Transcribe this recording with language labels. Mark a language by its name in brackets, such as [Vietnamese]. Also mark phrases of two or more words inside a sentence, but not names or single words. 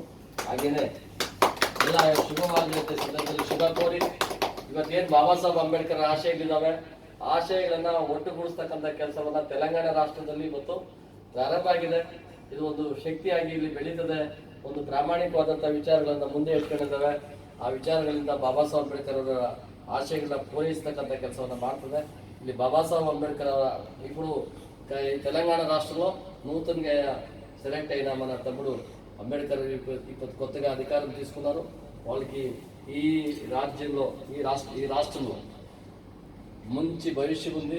[Kannada] ಹಾಗೇನೆ ಎಲ್ಲ ಶುಭವಾಗಲಿ ಅಂತ ಸಂದರ್ಭದಲ್ಲಿ ಶುಭ ಕೋರಿ ಇವತ್ತೇನು ಬಾಬಾ ಸಾಹೇಬ್ ಅಂಬೇಡ್ಕರ್ ಆಶಯಗಳಿದ್ದಾವೆ, ಆಶಯಗಳನ್ನ ಒಟ್ಟುಗೂಡಿಸ್ತಕ್ಕಂಥ ಕೆಲಸವನ್ನ ತೆಲಂಗಾಣ ರಾಷ್ಟ್ರದಲ್ಲಿ ಇವತ್ತು ಪ್ರಾರಂಭ ಆಗಿದೆ. ಇದು ಒಂದು ಶಕ್ತಿಯಾಗಿ ಇಲ್ಲಿ ಬೆಳೀತದೆ. ಒಂದು ಪ್ರಾಮಾಣಿಕವಾದಂಥ ವಿಚಾರಗಳನ್ನ ಮುಂದೆ ಇಟ್ಕೊಂಡಿದ್ದಾವೆ. ಆ ವಿಚಾರಗಳಿಂದ ಬಾಬಾ ಸಾಹೇಬ್ ಅಂಬೇಡ್ಕರ್ ಅವರ ಆಶಯಗಳನ್ನ ಪೂರೈಸ್ತಕ್ಕಂಥ ಕೆಲಸವನ್ನ ಮಾಡ್ತದೆ. [Telugu] ಇಲ್ಲಿ బాబా సాహెబ్ అంబేద్కర్ ఇప్పుడు తెలంగాణ రాష్ట్రంలో నూతనంగా సెలెక్ట్ అయిన మన తమ్ముడు అంబేద్కర్ ఇప్పుడు కొత్తగా అధికారం తీసుకున్నారు. వాళ్ళకి ఈ రాజ్యంలో ఈ రాష్ట్రంలో మంచి భవిష్యం ఉంది.